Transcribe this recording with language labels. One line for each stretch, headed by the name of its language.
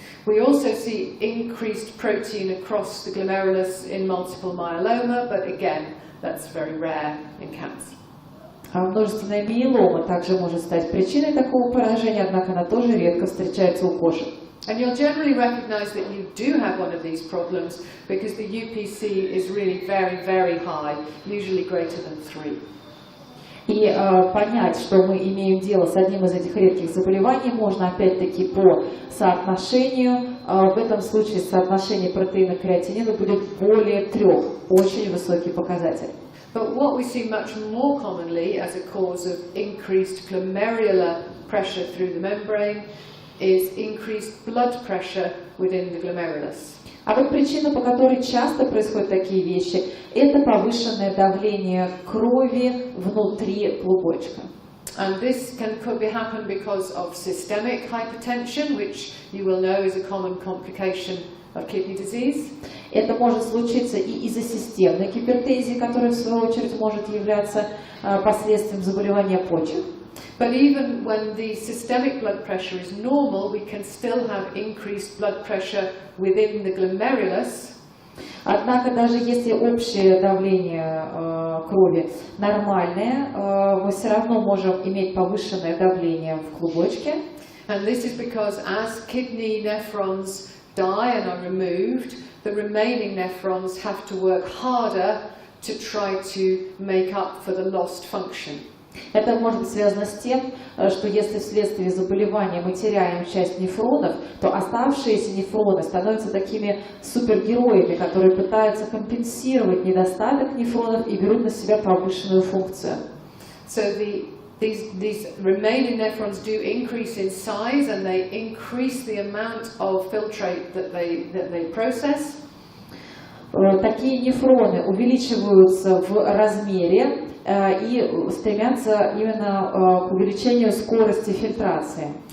English: We also see increased protein across the glomerulus in multiple myeloma, but again, that's very rare in cats.
Russian: А множественная миелома также может стать причиной такого поражения, однако она тоже редко встречается у кошек.
English: And you'll generally recognize that you do have one of these problems because the UPC is really very, very high, usually greater than 3.
Russian: И понять, что мы имеем дело с одним из этих редких заболеваний, можно опять-таки по соотношению. В этом случае соотношение протеина к креатинину будет более 3, очень высокий показатель.
English: But what we see much more commonly as a cause of increased glomerular pressure through the membrane is increased blood pressure within the glomerulus.
Russian: А вот причина, по которой часто происходят такие вещи, это повышенное давление крови внутри клубочка.
English: And this can happen because of systemic hypertension, which you will know is a common complication of kidney disease.
Russian: Это может случиться и из-за системной гипертензии, которая в свою очередь может являться последствием заболевания почек.
English: But even when the systemic blood pressure is normal, we can still have increased blood pressure within the glomerulus.
Russian: Однако даже если общее давление крови нормальное, мы все равно можем иметь повышенное давление в клубочке.
English: And this is because as kidney nephrons die and are removed, the remaining nephrons have to work harder to try to make up for the lost function.
Russian: Это может быть связано с тем, что если вследствие заболевания мы теряем часть нефронов, то оставшиеся нефроны становятся такими супергероями, которые пытаются компенсировать недостаток нефронов и берут на себя повышенную функцию.
English: So these remaining nephrons do increase in size and they increase the amount of filtrate that they process.
Russian: Такие нефроны увеличиваются в размере и стремятся именно к увеличению скорости фильтрации.